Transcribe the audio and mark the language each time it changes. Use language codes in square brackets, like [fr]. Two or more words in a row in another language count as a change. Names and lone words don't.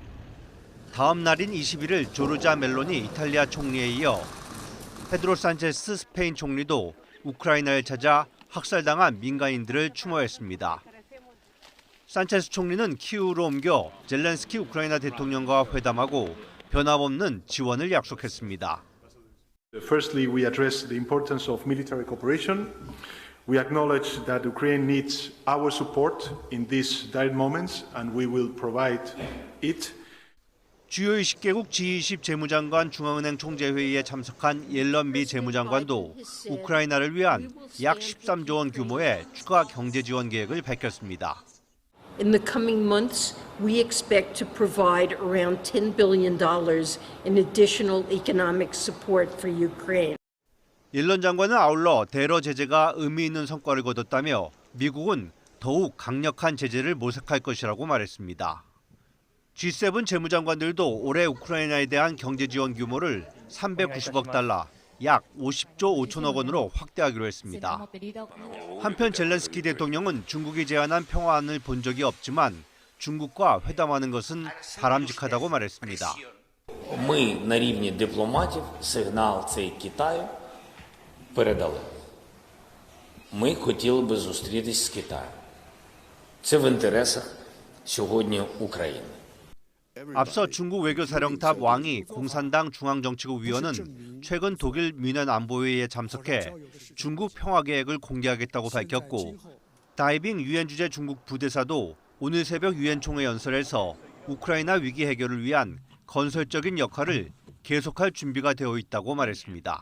[ko] 다음 날인 21일 조르자 멜로니 이탈리아 총리에 이어 페드로 산체스 스페인 총리도 우크라이나에 찾아 학살당한 민간인들을 추모했습니다. 산체스 총리는 키이우로 옮겨 젤렌스키 우크라이나 대통령과 회담하고 변함없는 지원을 약속했습니다. [en] Firstly, we address the importance of military cooperation. We acknowledge that Ukraine needs our support in these dire moments, and we will provide it. [ko] 주요 20개국 G20 재무장관 중앙은행 총재회의에 참석한 옐런 미 재무장관도 우크라이나를 위한 약 13조 원 규모의 추가 경제 지원 계획을 밝혔습니다. [en] In the coming months, we expect to provide around $10 billion in additional economic support for Ukraine. [ko] 옐런 장관은 아울러 테러 제재가 의미 있는 성과를 거뒀다며 미국은 더욱 강력한 제재를 모색할 것이라고 말했습니다. G7 재무장관들도 올해 우크라이나에 대한 경제 지원 규모를 390억 달러, 약 50조 5천억 원으로 확대하기로 했습니다. 한편 젤렌스키 대통령은 중국이 제안한 평화안을 본 적이 없지만 중국과 회담하는 것은 바람직하다고 말했습니다. [uk] Ми на рівні дипломатів сигнал цей Китаю передали. Ми хотіли би зустрітись з Китаєм. Це в інтересах сьогодні України. [ko] 앞서 중국 외교사령탑 왕이 공산당 중앙정치국 위원은 최근 독일 뮌헨 안보회의에 참석해 중국 평화 계획을 공개하겠다고 밝혔고 다이빙 유엔 주재 중국 부대사도 오늘 새벽 유엔 총회 연설에서 우크라이나 위기 해결을 위한 건설적인 역할을 계속할 준비가 되어 있다고 말했습니다.